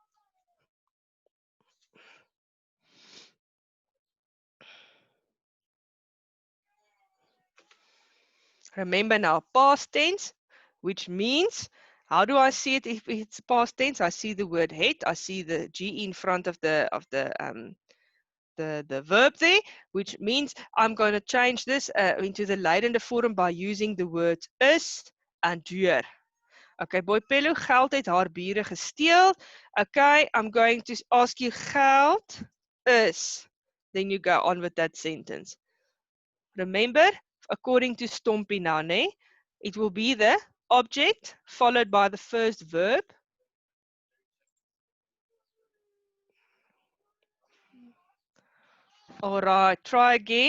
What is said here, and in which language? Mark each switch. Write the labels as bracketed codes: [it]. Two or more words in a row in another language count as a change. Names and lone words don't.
[en] Remember now, past tense, which means, how do I see it if it's past tense? I see the word het. I see the G in front of the verb there, which means I'm going to change this into the [af] Lydende vorm [en] by using the words is and deur. [af] Okay, Boipelo, geld het haar bure gesteel. [en] Okay, I'm going to ask you [af] geld is. [en] Then you go on with that sentence. Remember, according to Stompy now, it will be the object followed by the first verb. All right, try again.